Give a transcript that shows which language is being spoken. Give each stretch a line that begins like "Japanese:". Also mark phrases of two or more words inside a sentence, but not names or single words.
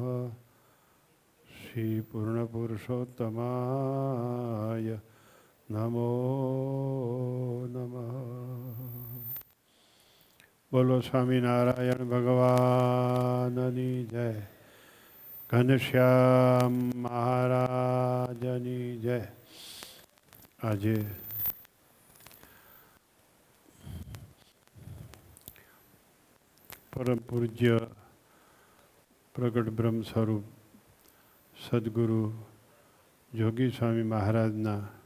Sanskrit: श्री पूर्णपुरुषोत्तमाय नमो नमः।
Gujarati: બોલો સ્વામિનારાયણ ભગવાનની જય। ઘનશ્યામ મહારાજની જય। આજે પરમ પૂજ્ય પ્રગટ બ્રહ્મ સ્વરૂપ સદગુરુ જોગી સ્વામી મહારાજના